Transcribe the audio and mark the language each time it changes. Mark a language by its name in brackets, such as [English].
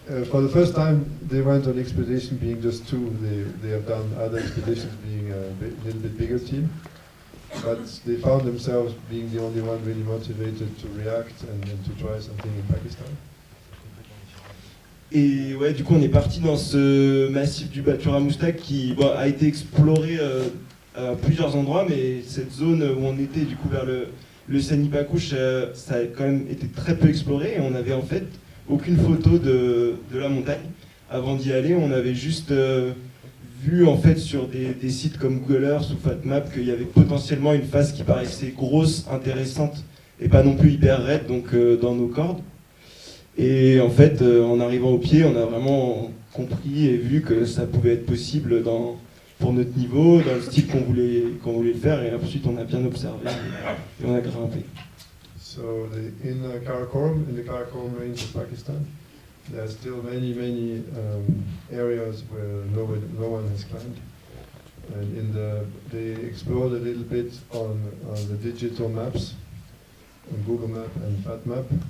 [English] For the first time, they went on expedition being just two. They have done other expeditions being a little bit bigger team, but they found themselves being the only one really motivated to react and to try something in Pakistan. [French] Et ouais, du coup, on est parti dans ce massif du Batura Mushtaq qui a été exploré à plusieurs endroits, mais cette zone où on était, du coup, vers le Sani Pakouche, ça a quand même été très peu exploré et on avait en fait aucune photo de la montagne. Avant d'y aller, on avait juste vu en fait sur des sites comme Google Earth ou FatMap qu'il y avait potentiellement une face qui paraissait grosse, intéressante et pas non plus hyper raide, donc dans nos cordes. Et en fait, en arrivant au pied, on a vraiment compris et vu que ça pouvait être possible pour notre niveau, dans le style qu'on voulait le faire, et ensuite on a bien observé et on a grimpé. [English] So in the Karakoram range of Pakistan, there are still many areas where no one has climbed, and they explored a little bit on the digital maps, on Google Map and FatMap.